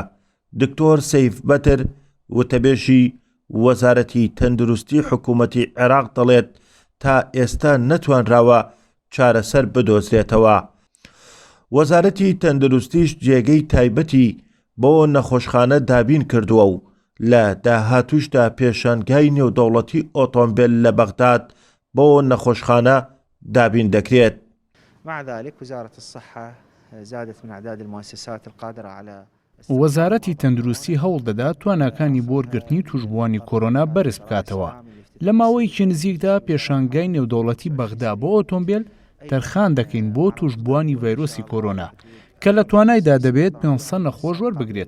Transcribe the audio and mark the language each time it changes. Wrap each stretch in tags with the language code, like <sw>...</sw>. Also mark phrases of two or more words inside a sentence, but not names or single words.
<ckb>دکتۆر سەیف بەتر وتەبێژی وەزارەتی تەندروستی حکوومەتی عێراق دەڵێت تا ئێستا نەتوانراوە چارەسەر بدۆزرێتەوە. وەزارەتی تەندروستیش جێگەی تایبەتی بۆ نەخۆشخانە دابین کردووە و لە داهاتووشدا پێشانگای نێودەوڵەتی ئۆتۆمبیل لە بەغداد بۆ نەخۆشخانە دابین دەکرێت.</ckb> <ar>مع ذلك وزارة الصحة زادت من أعداد المؤسسات القادرة على</ar> <ckb>وەزارەتی تەندروستی هەوڵ دەدات تواناکانی بۆ وەرگرتنی توشبووانی کۆرۆنا بەرز بکاتەوە. لە ماوەیەکی نزیکدا پێشانگای نێودەوڵەتی بەغدا بۆ ئۆتۆمبیل تەرخان دەکەین بۆ توشبووانی ڤایرۆسی کۆرۆنا کە لە توانایدا دەبێت 500 نەخۆش وەربگرێت.</ckb>